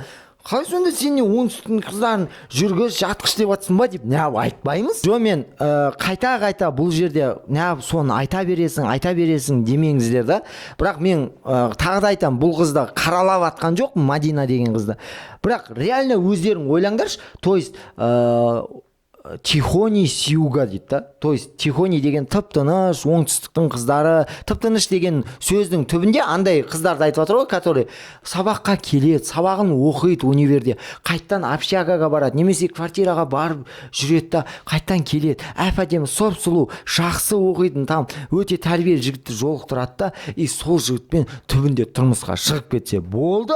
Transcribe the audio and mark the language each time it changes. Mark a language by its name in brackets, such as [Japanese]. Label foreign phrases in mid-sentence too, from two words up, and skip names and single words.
[Kazakh] Қалай сонда сен оңтүстіктің қыздарын жүргіз, жатқыш деп жатсың ба деп айтпаймыз? Мен қайта бұл жерде соны айта бересің демеңіздер да. Бірақ мен тағы да айтам, бұл қызды қаралап атқан жоқпын, Мадина деген қызды. Бірақ реально өздерің ойлаңдаршы. [Russian] То есть тихони с юга [Kazakh] дейді да. [Russian] То есть тихони [Kazakh] деген тып-тыныш, оңтүстіктің қыздары, тып-тыныш деген сөздің түбінде андай қыздарды айтып жатыр ғой, который сабаққа келеді, сабағын оқиды универде, қайттан общагаға барады, немесе квартираға барып жүреді да, қайттан келеді, әп-әдемі, сұп-сұлу, жақсы оқитын, там өте тәрбиелі жігітті жолықтырады да, и сол жігітпен түбінде тұрмысқа шығып кетсе болды.